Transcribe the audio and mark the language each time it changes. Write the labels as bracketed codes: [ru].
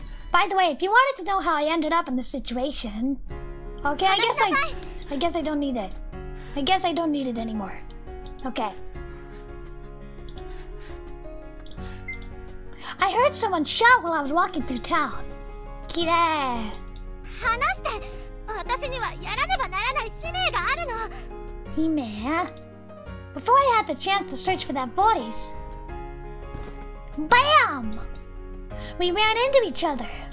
[en] By the way, if you wanted to know how I ended up in this situation, okay, I guess I don't need it. I guess I don't need it anymore. Okay. I heard someone shout while I was walking through town. [ja] きれい。話して。私にはやらねばならない使命があるの。使命? [en] Before I had the chance to search for that voice, BAM! We ran into each other.